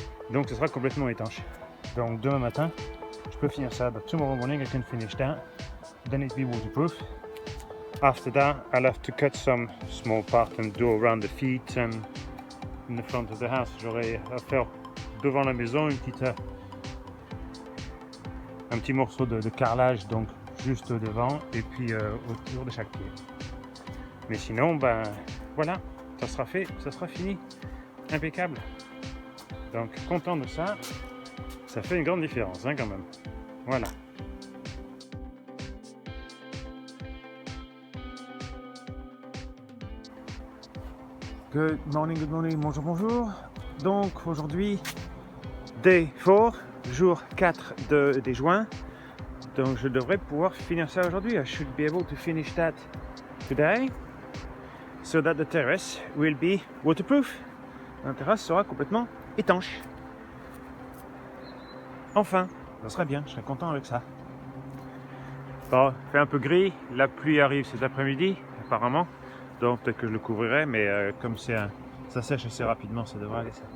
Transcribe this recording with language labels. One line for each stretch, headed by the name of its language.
French: Donc ce sera complètement étanche. Donc demain matin, je peux finir ça.
English: But tomorrow morning I can finish that. Then it'll be waterproof. After that, I'll have to cut some small part and do around the feet and in the front of the house.
French: J'aurai à faire devant la maison un petit morceau de carrelage, donc juste devant et puis autour de chaque pied. Mais sinon, ben voilà, ça sera fait, ça sera fini, impeccable. Donc content de ça, ça fait une grande différence hein, quand même. Voilà.
English: Good morning,
French: bonjour. Donc aujourd'hui,
English: day 4,
French: jour 4 des juin. Donc je devrais pouvoir finir ça aujourd'hui.
English: I should be able to finish that today. So that the terrace will be waterproof.
French: La terrasse sera complètement étanche. Enfin, ça serait bien, je serais content avec ça. Bon, il fait un peu gris, la pluie arrive cet après-midi, apparemment. Donc peut-être que je le couvrirai, mais comme ça sèche assez rapidement, ça devrait aller ça.